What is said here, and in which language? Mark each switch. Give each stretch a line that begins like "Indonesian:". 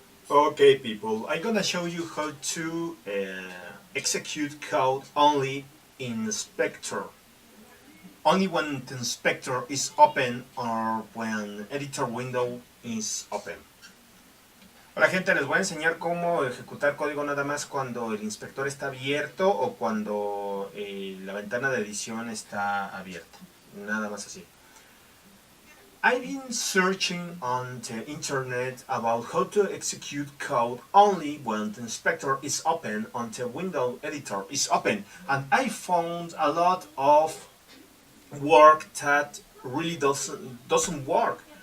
English: Okay, people, I'm gonna show you how to execute code only in Inspector. Only when the Inspector is open or when Editor Window is open.
Spanish: Hola gente, les voy a enseñar cómo ejecutar código nada más cuando el inspector está abierto o cuando la ventana de edición está abierta. Nada más así.
English: I've been searching on the internet about how to execute code only when the inspector is open on the window editor is open, and I found a lot of work that really doesn't work.